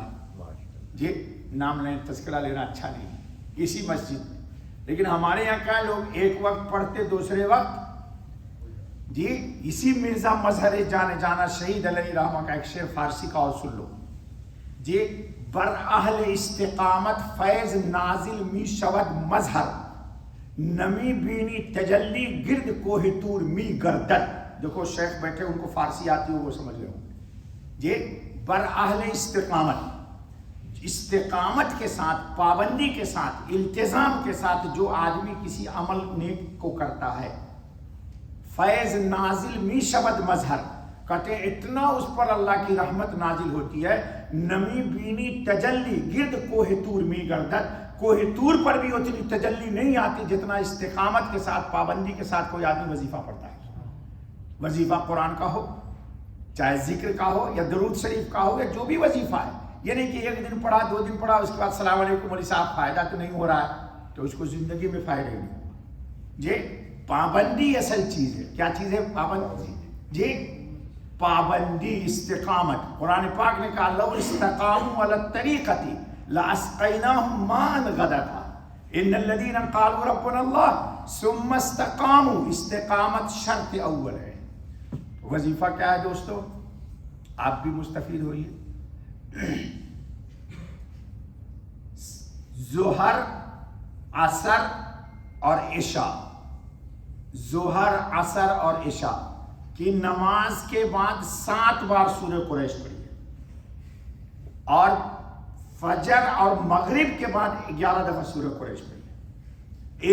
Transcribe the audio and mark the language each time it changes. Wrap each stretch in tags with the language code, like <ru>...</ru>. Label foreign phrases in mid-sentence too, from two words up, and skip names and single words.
<ur>جی نام لیں، تذکرہ لینا اچھا نہیں اسی مسجد میں، لیکن ہمارے یہاں کیا لوگ ایک وقت پڑھتے دوسرے وقت. جی اسی مرزا مظہر جانے جانا شہید علیہ رحمہ کا ایک شعر فارسی کا اور سن لو.</ur> <fa>جی بر اہل استقامت فیض نازل می شود مظہر، نمی بینی تجلی گرد کوہ طور می گردد.</fa> <ur>دیکھو شیخ بیٹھے ان کو فارسی آتی ہو وہ سمجھ رہے ہوں. جی</ur> <fa>بر اہل استقامت،</fa> <ur>استقامت کے ساتھ، پابندی کے ساتھ، التزام کے ساتھ جو آدمی کسی عمل نیک کو کرتا ہے،</ur> <fa>فیض نازل می شود مظہر،</fa> <ur>کہتے ہیں اتنا اس پر اللہ کی رحمت نازل ہوتی ہے.</ur> <fa>نمی بینی تجلی گرد کوہ طور می گردد،</fa> <ur>کوہ طور پر بھی اتنی تجلی نہیں آتی جتنا استقامت کے ساتھ، پابندی کے ساتھ کوئی آدمی وظیفہ پڑھتا ہے. وظیفہ قرآن کا ہو، چاہے ذکر کا ہو یا درود شریف کا ہو، یا جو بھی وظیفہ ہے. یہ نہیں کہ ایک دن پڑھا 2 دن پڑھا اس کے بعد</ur> <ar>السلام علیکم</ar> <ur>مولوی صاحب فائدہ تو نہیں ہو رہا ہے، تو اس کو زندگی میں فائدہ نہیں ہوگا. جی پابندی اصل چیز ہے. کیا چیز ہے؟ پابندی. جی پابندی، استقامت. قرآن پاک نے کہا</ur> <ar>لو استقاموا علی الطریقۃ لَأَسْقَيْنَاهُمْ مَاءً غَدَقًا إِنَّ الَّذِينَ قَالُوا رَبُّنَا اللَّهُ ثُمَّ اسْتَقَامُوا،</ar> <ur>استقامت شرط اول ہے۔ وظیفہ کیا ہے دوستو؟ آپ بھی مستفید ہوئیے۔ ظہر، عصر اور عشاء، ظہر، عصر اور عشاء کی نماز کے بعد 7 بار سورہ قریش پڑھیے، اور فجر اور مغرب کے بعد 11 دفعہ سورہ قریش پڑھیے۔</ur>